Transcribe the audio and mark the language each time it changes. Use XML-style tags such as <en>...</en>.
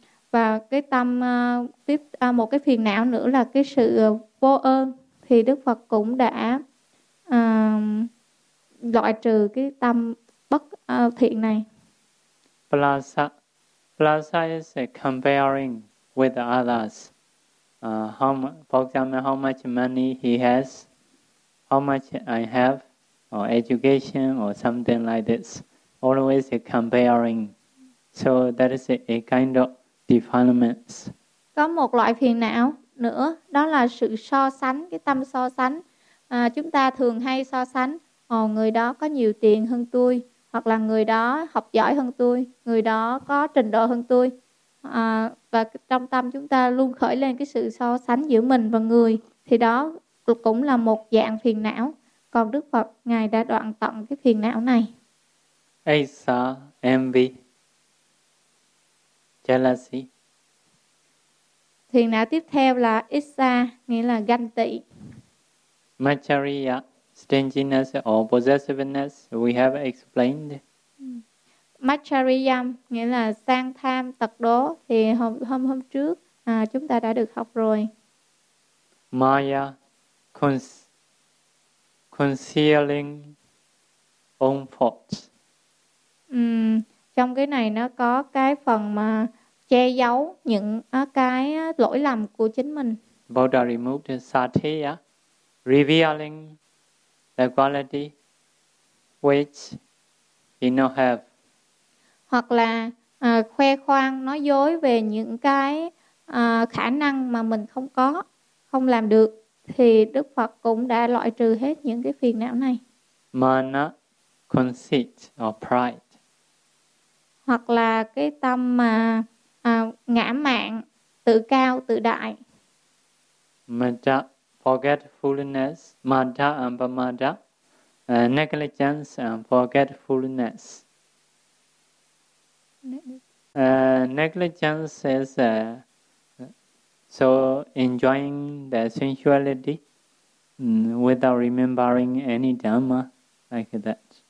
<vi>Và cái tâm tiếp một cái phiền não nữa là cái sự vô ơn, thì Đức Phật cũng đã loại trừ cái tâm bất thiện này.</vi> <en>Plaza is comparing with others. How much money he has, how much I have, or education or something like this. Always comparing. So that is a kind of defilements.</en> <vi>Có một loại phiền não nữa, đó là sự so sánh, cái tâm so sánh. Chúng ta thường hay so sánh, người đó có nhiều tiền hơn tôi, hoặc là người đó học giỏi hơn tôi, người đó có trình độ hơn tôi. Và trong tâm chúng ta luôn khởi lên cái sự so sánh giữa mình và người, thì đó cũng là một dạng phiền não. Còn Đức Phật, Ngài đã đoạn tận cái phiền não này.</vi> <en>Aisa, envy. Jealousy.</en> <vi>Thiền não tiếp theo là Issa, nghĩa là ganh tị.</vi> <en>Macchariya, stinginess or possessiveness, we have explained.</en> <vi>Macchariya nghĩa là sang tham, tật đố, thì hôm trước chúng ta đã được học rồi.</vi> <en>Maya, concealing own faults.</en> <vi>Trong cái này nó có cái phần mà che giấu những cái lỗi lầm của chính mình.</vi> <en>Buddha removed the satya, revealing the quality which he not have.</en> <vi>Hoặc là khoe khoang, nói dối về những cái khả năng mà mình không có, không làm được. Thì Đức Phật cũng đã loại trừ hết những cái phiền não này.</vi> <en>Mana, conceit or pride.</en> <vi>Hoặc là cái tâm mà ngã mạn, tự cao, tự đại.</vi> <en>Mada, forgetfulness. Mada and pamada, negligence and forgetfulness. Negligence is so enjoying the sensuality without remembering any dharma like that.</en>